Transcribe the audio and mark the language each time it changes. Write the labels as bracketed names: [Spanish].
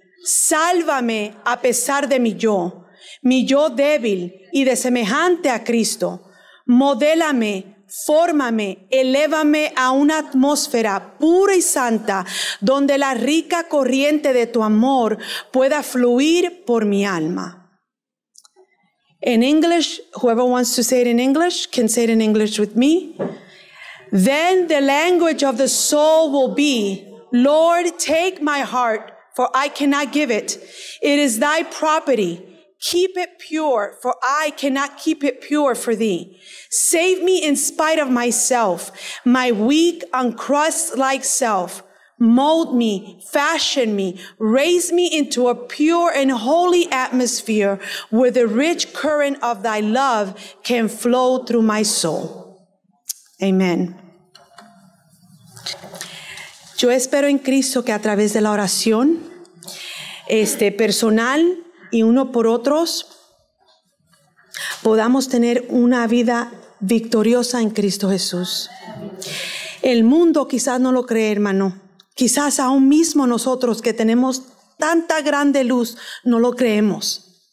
[Spanish] Sálvame a pesar de mi yo débil y de semejante a Cristo. Modélame, fórmame, elévame a una atmósfera pura y santa, donde la rica corriente de tu amor pueda fluir por mi alma. [English] In English, whoever wants to say it in English can say it in English with me. Then the language of the soul will be, Lord, take my heart, for I cannot give it. It is thy property. Keep it pure, for I cannot keep it pure for thee. Save me in spite of myself, my weak, uncrust-like self. Mold me, fashion me, raise me into a pure and holy atmosphere where the rich current of thy love can flow through my soul. [Spanish] Amén. Yo espero en Cristo que a través de la oración personal y uno por otros podamos tener una vida victoriosa en Cristo Jesús. El mundo quizás no lo cree, hermano. Quizás aún mismo nosotros que tenemos tanta grande luz no lo creemos.